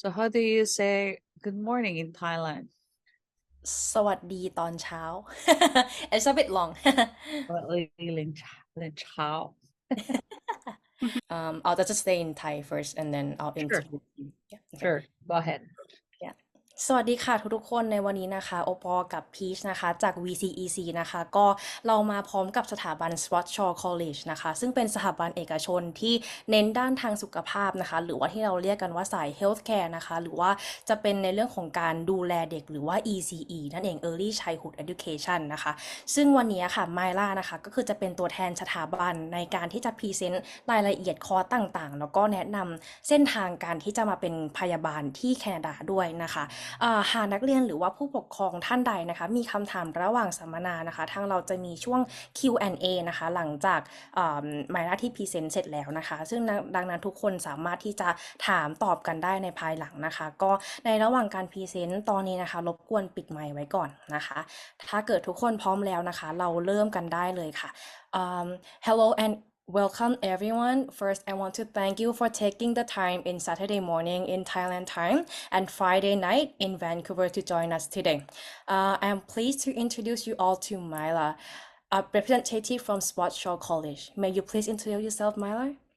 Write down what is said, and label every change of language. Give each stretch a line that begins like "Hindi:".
English: So how do you say good morning in Thailand?
Thai: สวัสดีตอนเช้า
English: It's a bit long Well, Lin Chao. I'll just stay in Thai first and then I'll Sure, introduce you yeah okay sure. Go ahead.
Thai: yeah สวัสดีค่ะทุกๆคนในวันนี้นะคะโอปอกับพีชนะคะจาก VCEC นะคะก็เรามาพร้อมกับสถาบัน Sprott Shaw College นะคะซึ่งเป็นสถาบันเอกชนที่เน้นด้านทางสุขภาพนะคะหรือว่าที่เราเรียกกันว่าสาย Healthcare นะคะหรือว่าจะเป็นในเรื่องของการดูแลเด็กหรือว่า ECE นั่นเอง Early Childhood Education นะคะ ซึ่งวันนี้ค่ะไมล่านะคะก็คือจะเป็นตัวแทนสถาบันในการที่จะพรีเซนต์รายละเอียดคอร์สต่างๆแล้วก็แนะนำเส้นทางการที่จะมาเป็นพยาบาลที่แคนาดาด้วยนะคะหากนักเรียนหรือว่าผู้ปกครองท่านใดนะคะมีคำถามระหว่างสัมมนานะคะทางเราจะมีช่วง Q&A นะคะหลังจาก ไมล่าที่พรีเซนต์เสร็จแล้วนะคะซึ่งดังนั้นทุกคนสามารถที่จะถามตอบกันได้ในภายหลังนะคะก็ในระหว่างการพรีเซนต์ตอนนี้นะคะรบกวนปิดไมค์ไว้ก่อนนะคะถ้าเกิดทุกคนพร้อมแล้วนะคะเราเริ่มกันได้เลยค่ะ
English: Hello and welcome everyone. First, I want to thank you for taking the time in Saturday morning in Thailand time and Friday night in Vancouver to join us today. I'm pleased to introduce you all to Myla, a representative from Sprott Shaw College. May you please introduce yourself, Myla?